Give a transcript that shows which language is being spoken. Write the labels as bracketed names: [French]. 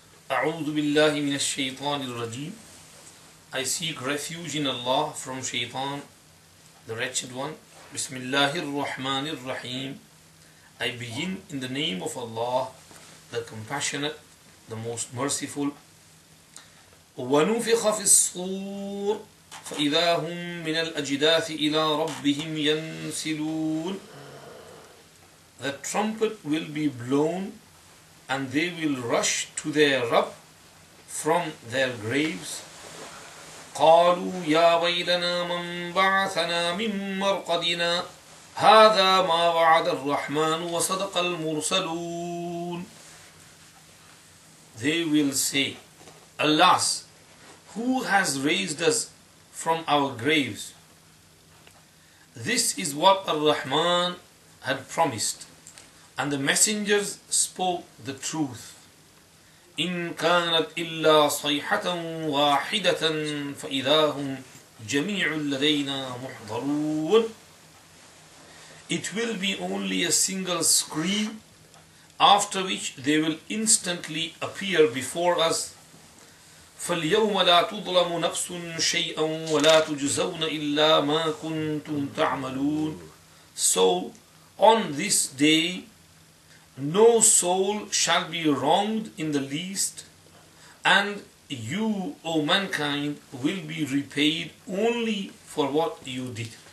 [Arabic] أعوذ بالله من الشيطان الرجيم. [English] I seek refuge in Allah from Shaitan, the wretched one. [Arabic] Bismillahir Rahmanir Raheem. [English] I begin in the name of Allah, the compassionate, the most merciful. [Arabic] وَنُفِخَ فِي الصُّورِ فَإِذَا هُمْ مِنَ الْأَجْدَاثِ إِلَىٰ رَبِّهِمْ يَنْسِلُونَ. [English] The trumpet will be blown and they will rush to their Rabb from their graves. [Arabic] قالوا يا ويلنا من بعثنا من مرقدنا هذا ما وعد الرحمن وصدق المرسلون. [English] They will say, Alas, who has raised us from our graves? This is what Ar-Rahman had promised, and the messengers spoke the truth. [Arabic] إن كانت إلا صيحة واحدة فإذا هم جميع لدينا محضرون. [English] It will be only a single scream, after which they will instantly appear before us. [Arabic] فاليوم لا تظلم نفس شيئا ولا تجزون إلا ما كنتم تعملون. [English] So on this day no soul shall be wronged in the least, and you, O mankind, will be repaid only for what you did.